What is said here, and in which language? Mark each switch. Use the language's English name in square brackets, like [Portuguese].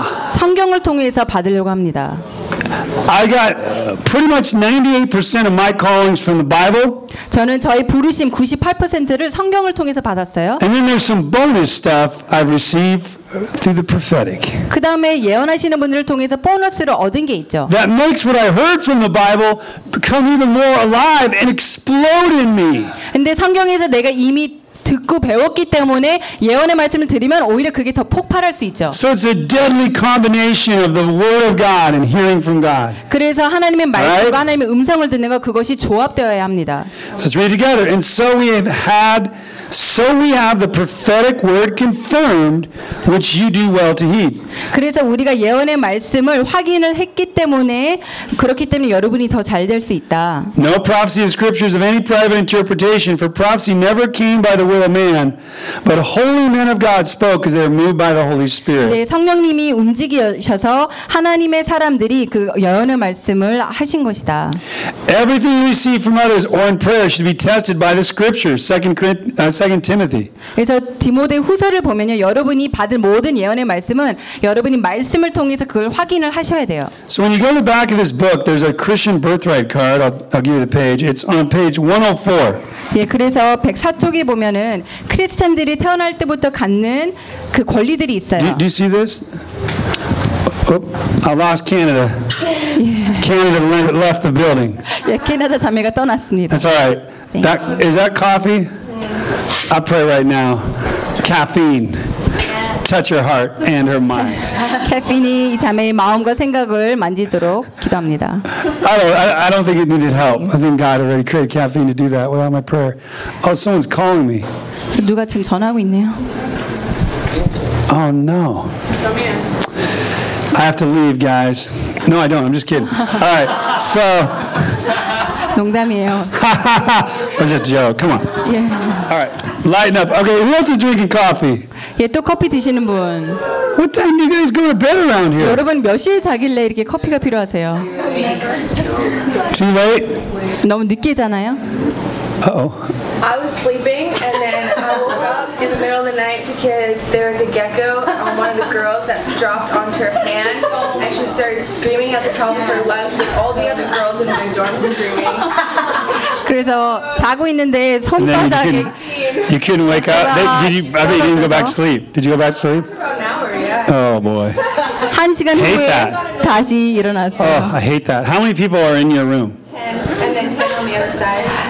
[Korean] 성경을 통해서 받으려고 합니다. [English] I got pretty much 98% of my callings from the Bible. [Korean] 저는 저희 부르심 98%를 성경을 통해서 받았어요. [English] And then there's some bonus stuff I receive through the prophetic. [Korean] 그다음에 예언하시는 분들을 통해서 보너스를 얻은 게 있죠. [English] That makes what I heard from the Bible become even more alive and explode in me. [Korean] 근데 성경에서 내가 이미 듣고 배웠기 때문에 예언의 말씀을 들으면 오히려 그게 더 폭발할 수 있죠. [English] So it's a deadly combination of the word of God and hearing from God. [Korean] 그래서 하나님의 말씀과 [English] right? [Korean] 하나님의 음성을 듣는 것 그것이 조합되어야 합니다. [English] So let's read together. And so we have had, so we have the prophetic word confirmed, which you do well to heed. [Korean] 그래서 우리가 예언의 말씀을 확인을 했기 때문에 그렇기 때문에 여러분이 더 잘 될 수 있다. [English] No prophecy in scriptures of any private interpretation, for prophecy never came by the will of man, but holy men of God spoke as they were moved by the Holy Spirit. [Korean] 네, 성령님이 움직이셔서 하나님의 사람들이 그 예언의 말씀을 하신 것이다. [English] Everything we see from others or in prayer should be tested by the Scriptures. Second Timothy. [Korean] 그래서 디모데 후서를 보면요, 여러분이 받은 모든 예언의 말씀은 여러분이 말씀을 통해서 그걸 확인을 하셔야 돼요. [English] So when you go to the back of this book, there's a Christian birthright card. I'll give you the page. It's on page 104. [Korean] 예, 그래서 104쪽에 보면은 크리스천들이 태어날 때부터 갖는 그 권리들이 있어요. [English] Do you see this? Oh, I lost Canada. Canada left the building. [Korean] 예, 캐나다 자매가 떠났습니다. [English] That's all right. Is that coffee? I pray right now. Caffeine. Touch her heart and her mind. [Korean] 캐피니 이 자매의 마음과 생각을 만지도록 기도합니다. [English] I don't think it needed help. I think God already created caffeine to do that without my prayer. Oh, someone's calling me. [Korean] 지금 누가 지금 전화하고 있네요. [English] Oh no. I have to leave, guys. No, I don't. I'm just kidding. All right. So. [Korean] 농담이에요. [English] That's a joke. Come on. Yeah. All right. Lighten up. Okay. Who else is drinking coffee? [Korean] 예, 또 커피 드시는 분. [English] What time do you guys go to bed around here? [Korean] 여러분 몇 시에 자길래 이렇게 커피가 필요하세요? [English] Too late? [Korean] 너무 늦게 자나요? [English] Uh-oh. I was sleeping and then I woke up in the middle of the night because there was a gecko on one of the girls that dropped onto her hand and she started screaming at the top of her lungs with all the other girls in my dorm screaming. [Korean] 그래서 자고 있는데 손바닥에 [English] You couldn't wake up. You didn't go back to sleep. Did you go back to sleep? Oh boy. [Korean] 한 시간 후에 다시 일어났어요. [English] Oh, I hate that. How many people are in your room? 10. And then 10 on the other side.